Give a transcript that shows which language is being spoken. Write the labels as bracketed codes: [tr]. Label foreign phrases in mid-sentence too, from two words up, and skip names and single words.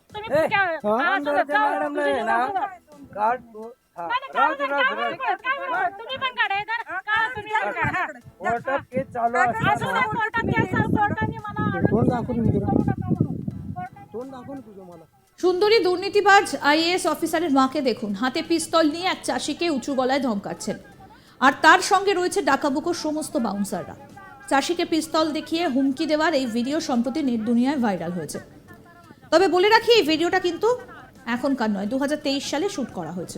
[mr] मॅडमला आहे ना कार्ड तुम्ही पण काढायचं तुम्ही पण काढा कोर्टात केस चालू आहे. कोर्टाने मला तोंड दाखवून मी तुला. करू नका म्हणून तोंड दाखवून तुझं मला. [bn] সুন্দরী দুর্নীতিবাজ [en] IAS officer [bn] মাকে দেখুন, হাতে পিস্তল নিয়ে এক চাষিকে উঁচু গলায় ধমকাচ্ছেন, আর তার সঙ্গে রয়েছে ডাকাবুকোর সমস্ত বাউন্সাররা। চাষিকে পিস্তল দেখিয়ে হুমকি দেওয়ার এই ভিডিও সম্প্রতি নেট দুনিয়ায় ভাইরাল হয়েছে। তবে বলে রাখি, এই ভিডিওটা কিন্তু এখনকার নয়, 2023 সালে শ্যুট করা হয়েছিল।